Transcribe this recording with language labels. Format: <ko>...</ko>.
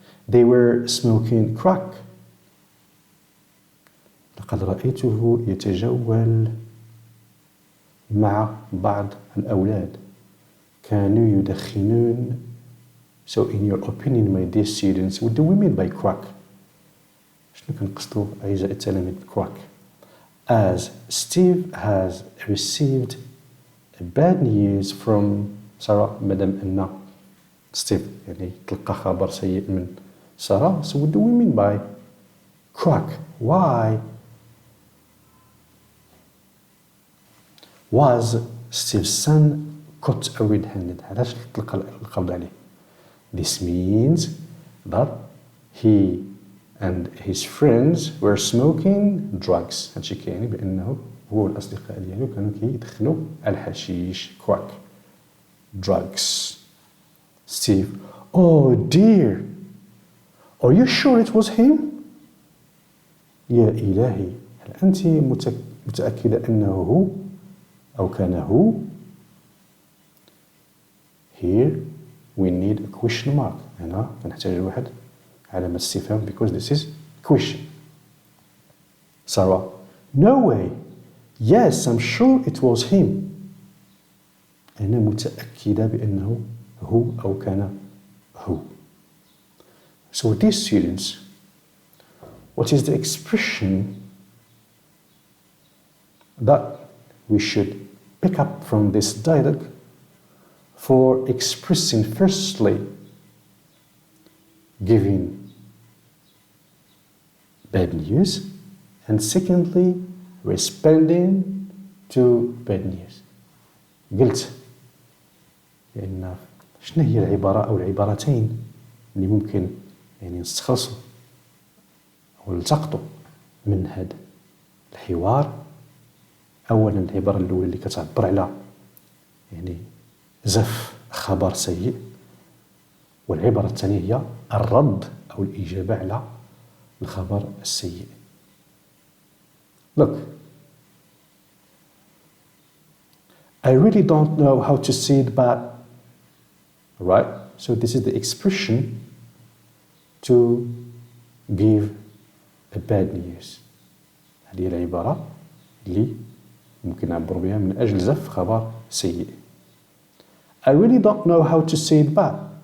<en>They were smoking crack.</en> <ar>لقد رأيته يتجول مع بعض الأولاد كانوا يدخنون.</ar> <en>So in your opinion, my dear students, what do we mean by crack?</en> <ar>شنو كنقصدوا أعزائي التلاميذ crack؟</ar> <en>As Steve has received bad news from Sarah،</en> <ar>مادام أن ستيف يعني تلقى خبر سيء من سارة.</ar> <en>So what do we mean by crack? Why was Steve's son caught red-handed؟</en> <ar>علاش تلقى القبض عليه؟</ar> <en>This means that he and his friends were smoking drugs.</en> <ar>هادشي كيعني بأنه هو والأصدقاء ديالو كانوا كيدخنوا الحشيش.</ar> <en>crack. Drugs. Steve: Oh dear. Are you sure it was him?</en> <ar>يا إلهي، هل أنت متأكدة أنه هو أو كان هو؟</ar> <en>Here we need a question mark.</en> <ar>هنا كنحتاج واحد علامة استفهام</ar> <en>because this is question. Sarah: No way. Yes, I'm sure it was him.</en> <ar>أنا متأكدة بأنه هو أو كان هو.</ar> <en>So dear students, what is the expression that we should pick up from this dialogue for expressing firstly giving bad news and secondly responding to bad news.</en> <ar>قلت لأن شنو هي العبارة أو العبارتين اللي ممكن يعني نستخلصوا أو نلتقطوا من هذا الحوار. أولا العبارة الأولى اللي كتعبر على يعني زف خبر سيء، والعبارة الثانية هي الرد أو الإجابة على الخبر السيء.</ar> <en>Look, I really don't know how to say it bad. Right? So this is the expression to give a bad news.</en> <ar>هذه العبارة اللي ممكن نعبر بها من أجل زف خبر سيء.</ar> <en>I really don't know how to say it bad.</en>